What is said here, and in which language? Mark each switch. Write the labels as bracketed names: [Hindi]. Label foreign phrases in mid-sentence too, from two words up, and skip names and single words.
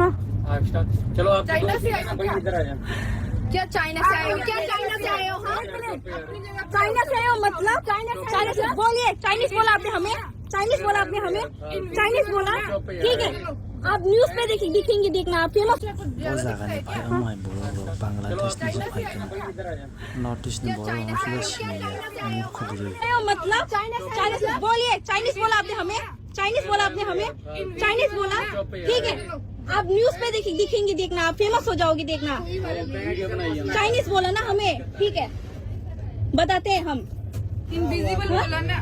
[Hindi] चलो आप चाइना से आए हो क्या? इधर आ जाए। क्या चाइना से आए हो? क्या चाइना से आए हो? हाँ, चाइना से हो मतलब चाइना से बोलिए। चाइनीज बोला आपने हमें, चाइनीज बोला आपने हमें, चाइनीज बोला। ठीक है, आप न्यूज पे दिखेंगे, देखना आप फेमस। [Bodo] Bozagani Payamai Boro Bangladesh Nizo Payam North East Boro Muslim Murkhudri [Hindi] मतलब चाइना से बोलिए। चाइनीज बोला आपने हमें, चाइनीज बोला आपने हमें, चाइनीज बोला। ठीक है, आप न्यूज पे दिखेंगे, देखना आप फेमस हो जाओगे, देखना। चाइनीज बोला ना हमें, ठीक है, बताते हैं हम। इनविजिबल बोला ना।